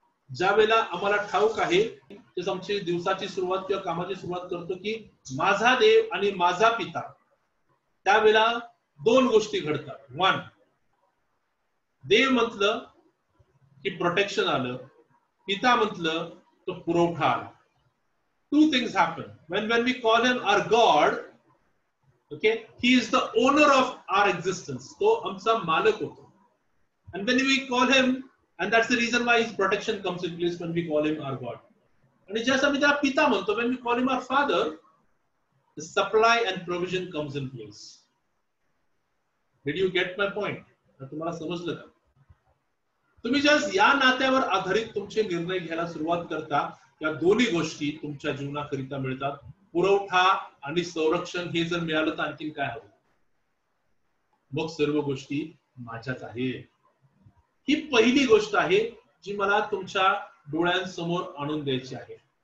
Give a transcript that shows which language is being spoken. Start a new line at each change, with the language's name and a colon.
Marathi: ज्या वेळेला आम्हाला ठाऊक आहे, जसं आमची दिवसाची सुरुवात किंवा कामाची सुरुवात करतो की माझा देव आणि माझा पिता, त्यावेळेला दोन गोष्टी घडतात. वन, देव म्हटलं की प्रोटेक्शन आलं, पिता म्हटलं तो पुरवठा आला.
English: Two things happen. When we call him our God, okay, he is the owner of our existence.
Marathi: तो आमचा मालक होतो.
English: And when we call him, and that's the reason why his protection comes in place when we call him our God.
Marathi: आणि जसं आम्ही त्याला पिता म्हणतो,
English: when we call him our father, the supply and provision comes in place. Did you get my point?
Marathi: तुम्हाला समजलं का? तुम्ही जस्ट या नात्यावर आधारित तुमचे निर्णय घ्यायला सुरुवात करता, या दोन्ही गोष्टी तुमच्या जीवनाकरिता मिळतात. पुरवठा आणि संरक्षण हे जर मिळालं तर आणखीन काय हवं? मग सर्व गोष्टी माझ्याच आहेत. ही पहिली गोष्ट आहे जी मला तुमच्या डोळ्यांसमोर आणून द्यायची आहे.